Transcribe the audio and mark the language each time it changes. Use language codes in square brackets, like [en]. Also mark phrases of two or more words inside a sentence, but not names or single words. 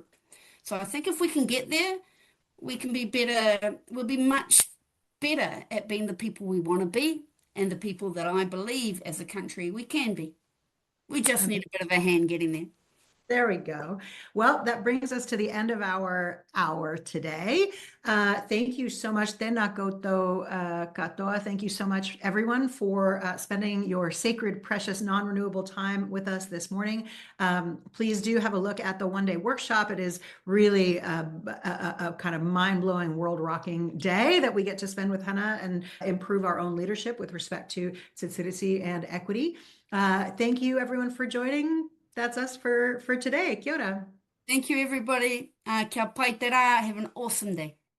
[en] So I think if we can get there, we can be better, we'll be much better at being the people we want to be and the people that I believe as a country we can be. We just need a bit of a hand getting there. There we go. Well, that brings us to the end of our hour today. Thank you so much. [mi] Tēnā koutou katoa. [en] Thank you so much, everyone, for spending your sacred, precious, non-renewable time with us this morning. Please do have a look at the one-day workshop. It is really a kind of mind-blowing, world-rocking day that we get to spend with Hana and improve our own leadership with respect to Tiriti and equity. Thank you, everyone, for joining. That's us for today. [mi] Kia ora. [en] Thank you, everybody. [mi] Kia pai te rā. [en] Have an awesome day.